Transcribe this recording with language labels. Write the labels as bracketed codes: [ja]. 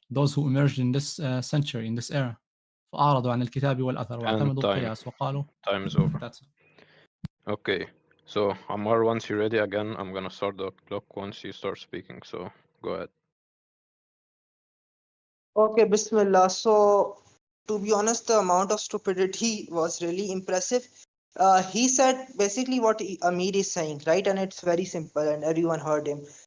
[en] Those who emerged in this century, in this era. [ar] فأعرضوا عن الكتاب والأثر واعتمدوا القياس وقالوا. [en] Time is over. That's it. Okay. So Ammar, once you're ready again, I'm gonna start the clock once you start speaking. So go ahead. Okay, Bismillah. So, to be honest, the amount of stupidity was really impressive. He said basically what Amir is saying, right? And it's very simple, and everyone heard him.